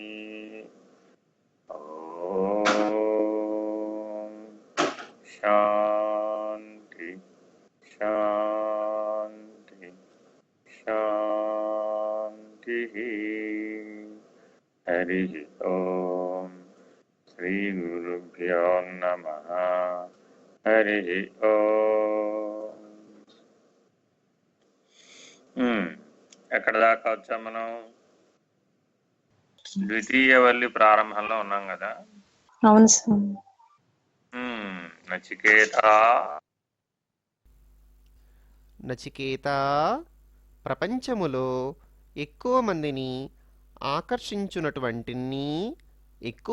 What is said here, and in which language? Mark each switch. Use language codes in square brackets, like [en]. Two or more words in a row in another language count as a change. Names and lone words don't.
[sa] ॐ शान्ति शान्ति शान्तिः। हरिः ॐ श्रीगुरुभ्यो नमः। हरिः ॐ [te] ఎక్కడ దాకా వచ్చాం మనం? ద్వితీయ వల్లి ప్రారంభంలో ఉన్నాం కదా. అవును స్వామి. నచికేత ప్రపంచములో ఎక్కువ మందిని ఆకర్షించునటువంటిని, ఎక్కువ